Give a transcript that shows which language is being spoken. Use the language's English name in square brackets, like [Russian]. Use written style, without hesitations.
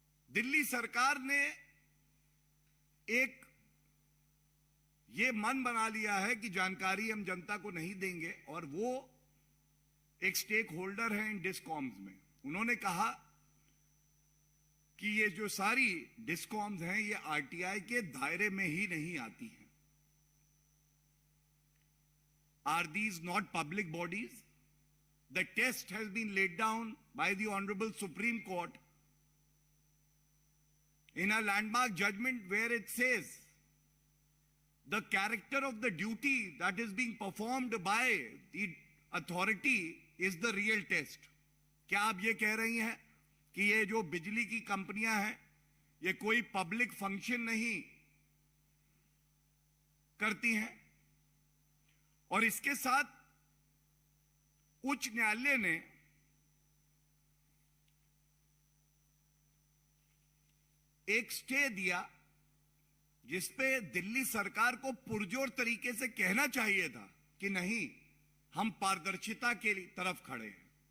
[Hindi] दिल्ली सरकार ने एक ये मन बना लिया है कि जानकारी हम जनता को नहीं देंगे, और वो एक स्टेक होल्डर है इन डिस्कॉम्स में। उन्होंने कहा कि ये जो सारी डिस्कॉम्स हैं ये आरटीआई के दायरे में ही नहीं आती हैं। [English] Are these not public bodies? The test has been laid down by the Honorable Supreme Court in a landmark judgment where it says the character of the duty that is being performed by the authority is the real test. [Hindi] क्या आप ये कह रही हैं कि ये जो बिजली की कंपनियां हैं ये कोई पब्लिक फंक्शन नहीं करती हैं? और इसके साथ उच्च न्यायालय ने एक स्टे दिया जिसपे दिल्ली सरकार को पुरजोर तरीके से कहना चाहिए था कि नहीं, हम पारदर्शिता के तरफ खड़े हैं।